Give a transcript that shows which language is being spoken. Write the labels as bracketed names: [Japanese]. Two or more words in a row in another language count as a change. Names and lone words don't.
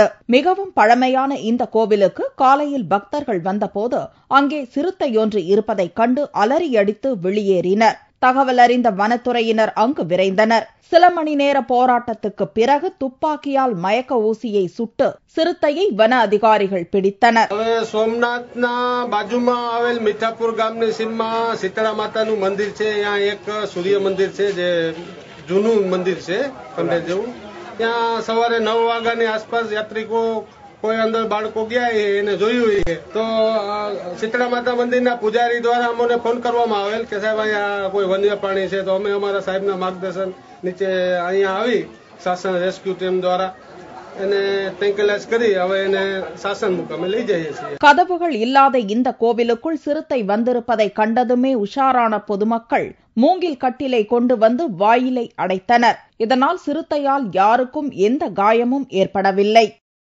[Tamil] மிகவும் பழமையான இந்த கோவிலுக்கு காலையில் பக்தர்கள் வந்தபோது அங்கே சிறுத்தையொன்று இருப்பதைக் கண்டு அலறியடித்து வெளியேறினர். தகவல் அறிந்த வனத்துறையினர் அங்கு விரைந்தனர். சில மணி நேர போராட்டத்துக்கு பிறகு துப்பாக்கியால் மயக்க ஊசியை சுட்டு சிறுத்தையை வன அதிகாரிகள் பிடித்தனர். [Gujarati] સોમનાથના બાજુમાં આવેલ મીઠાપુર ગામની સીમમાં શીતળા માતાનું મંદિર છે. ત્યાં એક સૂર્ય મંદિર છે જે જૂનું મંદિર છે ખંડેર જેવું. ત્યાં સવારે 9 વાગ્યાની આસપાસ યાત્રિકો કોઈ અંદર બાળકો ગયા એને જોયું તો શીતળા માતા મંદિરના પૂજારી દ્વારા અમને ફોન કરવામાં આવેલ કે સાહેબ અહીંયા કોઈ વન્ય પ્રાણી છે. તો અમે અમારા સાહેબના માર્ગદર્શન નીચે અહીંયા આવી શાસન રેસ્ક્યુ ટીમ દ્વારા એને ટેન્કલાઇઝ કરી હવે એને શાસન મુકામે લઈ જઈએ છીએ. [Tamil] கதவுகள் இல்லாத இந்த கோவிலுக்குள் சிறுத்தை வந்திருப்பதை கண்டதுமே உஷாரான பொதுமக்கள் மூங்கில் கட்டிலை கொண்டு வந்து வாயிலை அடைத்தனர். இதனால் சிறுத்தையால் யாருக்கும் எந்த காயமும் ஏற்படவில்லை.